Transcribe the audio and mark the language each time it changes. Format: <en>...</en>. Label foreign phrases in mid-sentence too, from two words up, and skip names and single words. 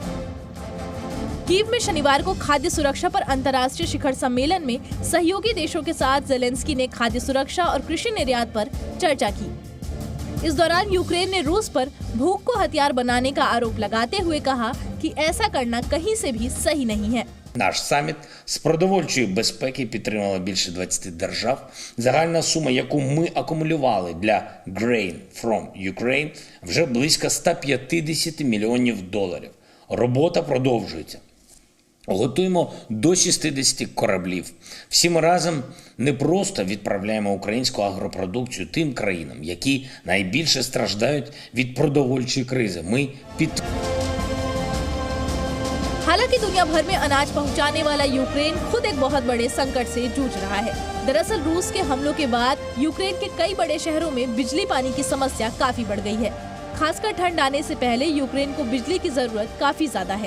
<hi>कीव में शनिवार को खाद्य सुरक्षा पर अंतर्राष्ट्रीय शिखर सम्मेलन में सहयोगी देशों के साथ जेलेंस्की ने खाद्य सुरक्षा और कृषि निर्यात पर चर्चा की। इस दौरान यूक्रेन ने रूस पर भूख को हथियार बनाने का आरोप लगाते हुए कहा कि ऐसा करना कहीं से भी सही नहीं है।</hi> <uk>Наш саміт з продовольчої безпеки підтримало більше 20 держав. Загальна сума, яку ми акумулювали для Grain from Ukraine, вже близько 150 мільйонів доларів. Робота продовжується. Готуємо до 60 кораблів. Всі ми разом не просто відправляємо українську агропродукцію тим країнам, які найбільше страждають від продовольчої кризи. Ми</uk> <hi>हालांकि दुनिया भर में अनाज पहुंचाने वाला यूक्रेन खुद एक बहुत बड़े संकट से जूझ रहा है। दरअसल रूस के हमलों के बाद यूक्रेन के कई बड़े शहरों में बिजली पानी की समस्या काफी बढ़ गई है। खासकर ठंड आने से पहले यूक्रेन को बिजली की जरूरत काफी ज्यादा है।</hi>